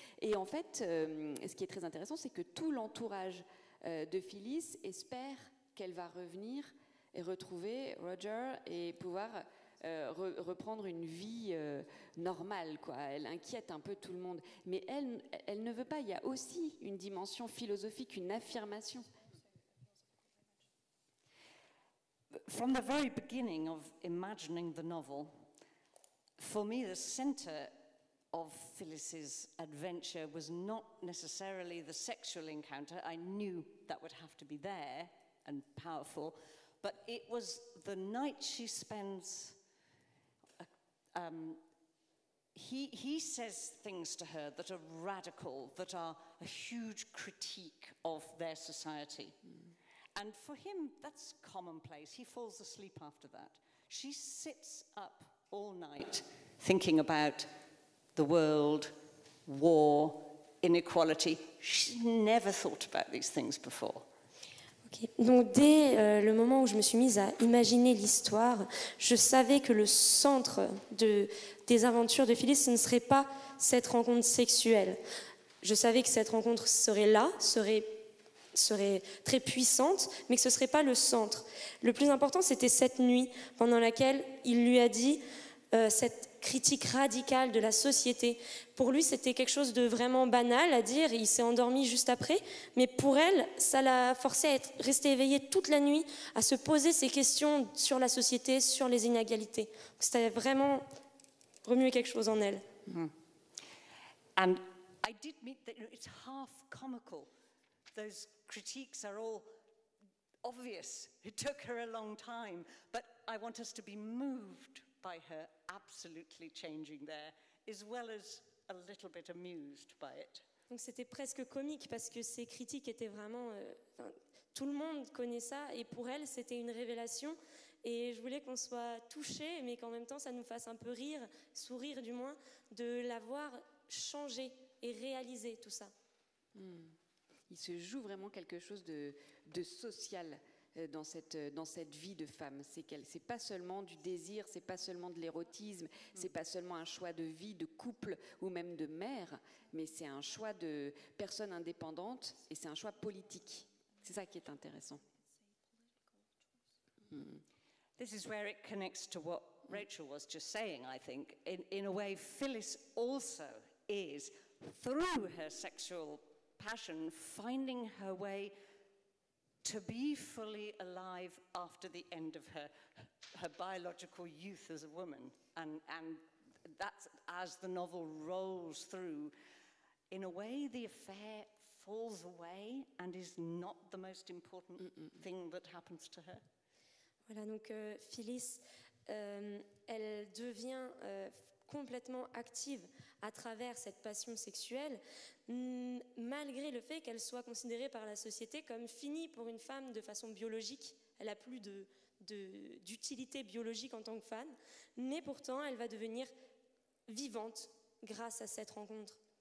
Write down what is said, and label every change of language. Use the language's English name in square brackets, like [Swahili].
[French] Et en fait, ce qui est très intéressant, c'est que tout l'entourage de Phyllis espère qu'elle va revenir et retrouver Roger et pouvoir reprendre une vie normale, quoi. Elle inquiète un peu tout le monde. Mais elle ne veut pas. Il y a aussi une dimension philosophique, une affirmation. [English] From the very beginning of imagining the novel, for me the centre of Phyllis's adventure was not necessarily the sexual encounter. I knew that would have to be there and powerful, but it was the night she spends. He says things to her that are radical, that are a huge critique of their society. And for him, that's commonplace. He falls asleep after that. She sits up all night thinking about the world, war, inequality. She's never thought about these things before. Okay. [French] Donc dès le moment où je me suis mise à imaginer l'histoire, je savais que le centre des aventures de Phyllis, ce ne serait pas cette rencontre sexuelle. Je savais que cette rencontre serait là, serait très puissante, mais que ce ne serait pas le centre. Le plus important, c'était cette nuit pendant laquelle il lui a dit cette critique radicale de la société. Pour lui, c'était quelque chose de vraiment banal à dire, et il s'est endormi juste après, mais pour elle, ça l'a forcé à rester éveillée toute la nuit, à se poser ces questions sur la société, sur les inégalités. C'était vraiment remuer quelque chose en elle. Mm. [English] And I did meet that, it's half comical. Those critiques are all obvious. It took her a long time, but I want us to be moved by her absolutely changing there, as well as a little bit amused by it. [French] Donc c'était presque comique parce que ces critiques étaient vraiment... tout le monde connaît ça et pour elle, c'était une révélation. Et je voulais qu'on soit touchés, mais qu'en même temps, ça nous fasse un peu rire, sourire du moins, de la voir changer et réaliser tout ça. Il se joue vraiment quelque chose de social dans cette vie de femme. C'est pas seulement du désir, c'est pas seulement de l'érotisme, c'est pas seulement un choix de vie, de couple ou même de mère, mais c'est un choix de personne indépendante et c'est un choix politique. C'est ça qui est intéressant. [English] This is where it connects to what Rachel was just saying, I think. In a way, Phyllis also is, through her sexual passion, finding her way to be fully alive after the end of her biological youth as a woman. And that's, as the novel rolls through, in a way the affair falls away and is not the most important thing that happens to her. [French] Voilà, donc Phyllis, elle devient complètement active à travers cette passion sexuelle, malgré le fait qu'elle soit considérée par la société comme finie pour une femme de façon biologique. Elle n'a plus d'utilité biologique en tant que femme, mais pourtant elle va devenir vivante grâce à cette rencontre.